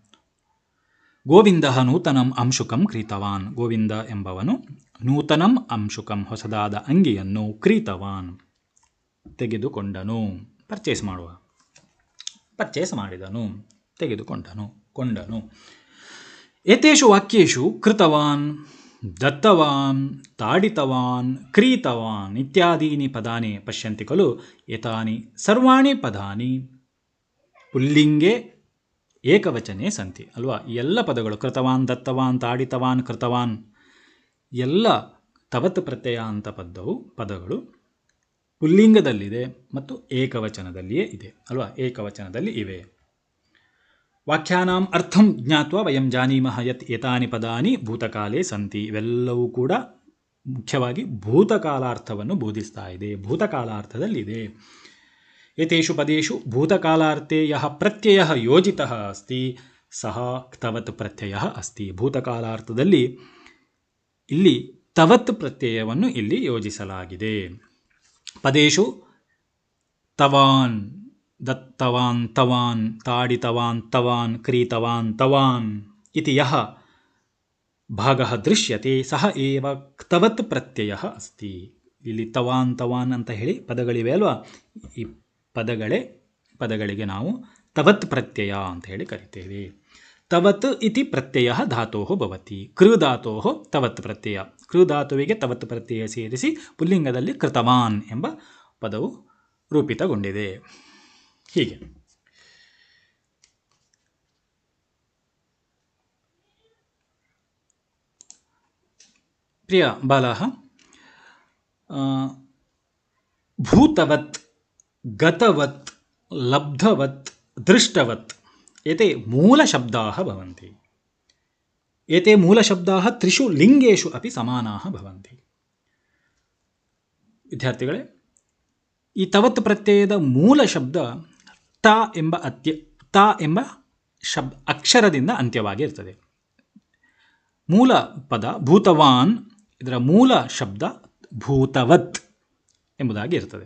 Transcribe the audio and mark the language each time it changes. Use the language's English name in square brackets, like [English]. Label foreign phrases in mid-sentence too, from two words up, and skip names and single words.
[Sanskrit] ಗೋವಿಂದಃ ನೂತನಂ ಅಂಶುಕಂ ಕ್ರೀತವಾನ್, [Kannada] ಗೋವಿಂದ ಎಂಬವನು [Sanskrit] ನೂತನಂ ಅಂಶುಕಂ [Kannada] ಹೊಸದಾದ ಅಂಗಿಯನ್ನು ಕ್ರೀತವಾನ್ ತೆಗೆದುಕೊಂಡನು, ಪರ್ಚೇಸ್ ಮಾಡುವ, ಪರ್ಚೇಸ್ ಮಾಡಿದನು, ತೆಗೆದುಕೊಂಡನು, ಕೊಂಡನು. [Sanskrit] ಏತೇಷು ವಾಕ್ಯೇಷು ಕೃತವಾನ್, ದತ್ತವಾನ್, ತಾಡಿತವಾನ್, ಕ್ರೀತವಾನ್ ಇತ್ಯಾದೀನಿ ಪದಾನಿ ಪಶ್ಯಂತಿ ಖಲು. ಏತಾನಿ ಸರ್ವಾಣಿ ಪದಾನಿ ಪುಲ್ಲಿಂಗೆ ಏಕವಚನೆ ಸಂತಿ. ಅಲ್ವಾ? [Kannada] ಎಲ್ಲ ಪದಗಳು ಕೃತವಾನ್, ದತ್ತವಾನ್, ತಾಡಿತವಾನ್, ಕೃತವಾನ್ ಎಲ್ಲ ತವತ್ ಪ್ರತ್ಯಯ ಅಂತ ಪದಗಳು ಪುಲ್ಲಿಂಗದಲ್ಲಿದೆ ಮತ್ತು ಏಕವಚನದಲ್ಲಿಯೇ ಇದೆ. ಅಲ್ವಾ? ಏಕವಚನದಲ್ಲಿ ಇವೆ. [Sanskrit] ವಾಕ್ಯಾನಾಂ ಅರ್ಥಂ ಜ್ಞಾತ್ವಾ ವಯಂ ಜಾನೀಮಃ ಯತ್ ಏತಾನಿ ಪದಾನಿ ಭೂತಕಾಲೇ ಸಂತಿ. [Kannada] ಇವೆಲ್ಲವೂ ಕೂಡ ಮುಖ್ಯವಾಗಿ ಭೂತಕಾಲಾರ್ಥವನ್ನು ಬೋಧಿಸ್ತಾ ಇದೆ, ಭೂತಕಾಲಾರ್ಥದಲ್ಲಿದೆ. [Sanskrit] ಏತೇಷು ಪದೇಷು ಭೂತಕಾಲಾರ್ಥೇ ಯಃ ಪ್ರತ್ಯಯಃ ಯೋಜಿತಃ ಅಸ್ತಿ ಸಹ ತವತ್ ಪ್ರತ್ಯಯಃ ಅಸ್ತಿ. [Kannada] ಭೂತಕಾಲಾರ್ಥದಲ್ಲಿ ಇಲ್ಲಿ ತವತ್ ಪ್ರತ್ಯಯವನ್ನು ಇಲ್ಲಿ ಯೋಜಿಸಲಾಗಿದೆ. [Sanskrit] ಪದೇಷು ತವಾನ್, ದತ್ತವಾನ್ ತವಾನ್, ತಾಡಿತವಾನ್ ತವಾನ್, ಕ್ರೀತವಾನ್ ತವಾನ್ ಇತಿ ಯಃ ಭಾಗಃ ದೃಶ್ಯತೆ ಸಹ ಏವ ತವತ್ ಪ್ರತ್ಯಯಃ ಅಸ್ತಿ. [Kannada] ಇಲ್ಲಿ ತವಾನ್ ತವಾನ್ ಅಂತ ಹೇಳಿ ಪದಗಳಿವೆ ಅಲ್ವಾ? ಈ ಪದಗಳಿಗೆ ನಾವು ತವತ್ ಪ್ರತ್ಯಯ ಅಂತ ಹೇಳಿ ಕರಿತೇವೆ. [Sanskrit] ತವತ್ ಇತಿ ಪ್ರತ್ಯಯ ಧಾತೋಃ ಭವತಿ. ಕೃ ಧಾತೋಃ ತವತ್ ಪ್ರತ್ಯಯ, [Kannada] ಕೃ ಧಾತುವಿಗೆ ತವತ್ ಪ್ರತ್ಯಯ ಸೇರಿಸಿ ಪುಲ್ಲಿಂಗದಲ್ಲಿ ಕೃತವಾನ್ ಎಂಬ ಪದವು ರೂಪಿತಗೊಂಡಿದೆ. [Sanskrit] ಹೀಗೆ ಪ್ರಿಯ ಬಾಲಃ, ಭೂತವತ್, ಗತವತ್, ಲಬ್ಧವತ್, ದೃಷ್ಟವತ್ ಏತೆ ಮೂಲಶಬ್ದಾಃ ಭವಂತಿ. ಏತೆ ಮೂಲಶಬ್ದಾಃ ತ್ರಿಷು ಲಿಂಗೇಷು ಅಪಿ ಸಮಾನಾಃ ಭವಂತಿ. [Kannada] ವಿದ್ಯಾರ್ಥಿಗಳೇ, ಈ ತವತ್ ಪ್ರತ್ಯಯದ ಮೂಲ ಶಬ್ದ ತ ಎಂಬ ಅಕ್ಷರದಿಂದ ಅಂತ್ಯವಾಗಿ ಇರ್ತದೆ. ಮೂಲ ಪದ ಭೂತವಾನ್, ಇದರ ಮೂಲ ಶಬ್ದ ಭೂತವತ್ ಎಂಬುದಾಗಿ ಇರ್ತದೆ.